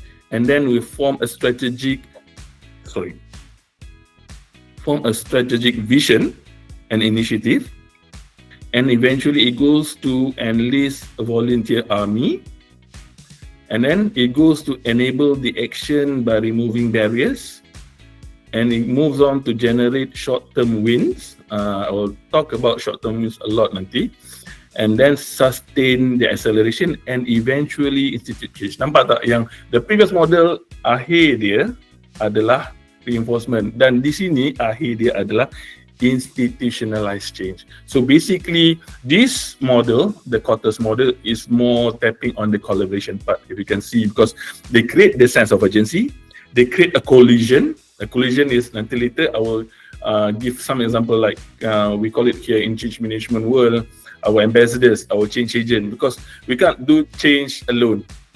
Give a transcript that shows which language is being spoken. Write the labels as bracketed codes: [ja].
[en] and then we form a strategic vision and initiative, and eventually it goes to enlist a volunteer army, and then it goes to enable the action by removing barriers, and it moves on to generate short-term wins. I will talk about short-term wins a lot nanti, and then sustain the acceleration and eventually institute change. [ms] Nampak tak yang [en] the previous model [ms] akhir dia adalah reinforcement, dan di sini akhir dia adalah institutionalized change. [en] So basically, this model, the Kotters model, is more tapping on the collaboration part, if you can see, because they create the sense of urgency, they create a collision. A collision is, nanti later I will give some example, like we call it here in change management world, our ambassadors, our change agent, because we can't do change alone.